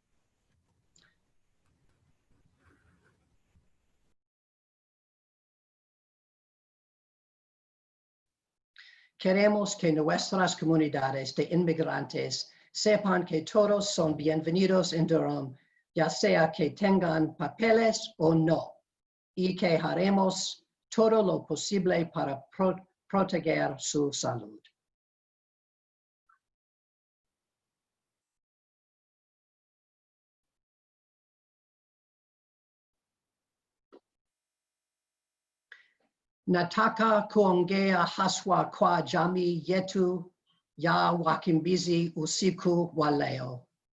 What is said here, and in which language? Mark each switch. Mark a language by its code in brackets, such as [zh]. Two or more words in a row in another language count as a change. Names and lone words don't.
[es] Queremos que nuestras comunidades de inmigrantes sepan que todos son bienvenidos en Durham, ya sea que tengan papeles o no, y que haremos todo lo posible para proteger su salud. [sw] Nataka kuongea haswa kwa jamii yetu ya wakimbizi usiku wa leo.